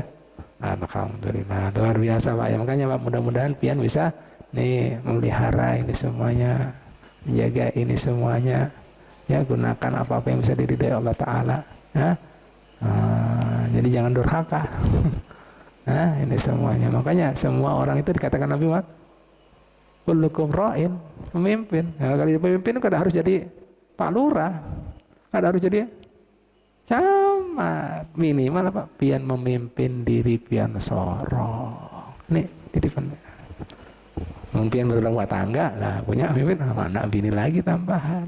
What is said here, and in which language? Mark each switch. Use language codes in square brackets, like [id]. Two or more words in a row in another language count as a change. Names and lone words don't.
[bjn] Alhamdulillah, luar biasa Pak ya. Makanya Pak, mudah-mudahan pian bisa nih memelihara ini semuanya, menjaga ini semuanya ya, gunakan apa-apa yang bisa diridai Allah Ta'ala ya. Jadi jangan durhaka. Nah ini semuanya, makanya semua orang itu dikatakan Nabi Muhammad [ar] kullukum ra'in, [id] pemimpin. [bjn] Nah, kalau jadi pemimpin itu kada harus jadi Pak Lurah, kada harus jadi camat, minimal apa? Pian memimpin diri pian sorong. Nih titipan. Mungkin berumah tangga lah, punya pemimpin anak bini lagi tambahan.